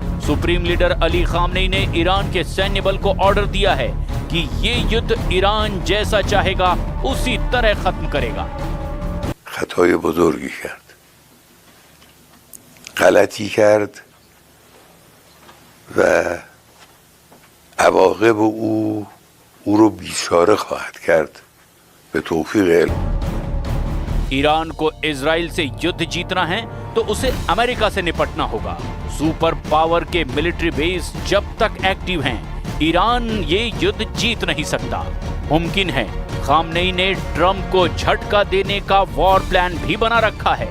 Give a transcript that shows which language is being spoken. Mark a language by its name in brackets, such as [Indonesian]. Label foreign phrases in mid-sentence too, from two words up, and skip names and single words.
[Hindi] सुप्रीम लीडर अली खामनेई ने ईरान के सैन्य बल को ऑर्डर दिया है कि ये युद्ध ईरान जैसा चाहेगा उसी तरह खत्म करेगा। [Persian] خطای بزرگی کرد، غلطی کرد و عواقب او رو بیچاره خواهد کرد به توفیق [Hindi] ईरान को इजराइल से युद्ध जीतना है तो उसे अमेरिका से निपटना होगा। [English] super power [Hindi] के [English] military base [Hindi] जब तक एक्टिव हैं, ईरान ये युद्ध जीत नहीं सकता। मुमकिन है खामनेई ने ट्रंप को झटका देने का [English] war plan [Hindi] भी बना रखा है।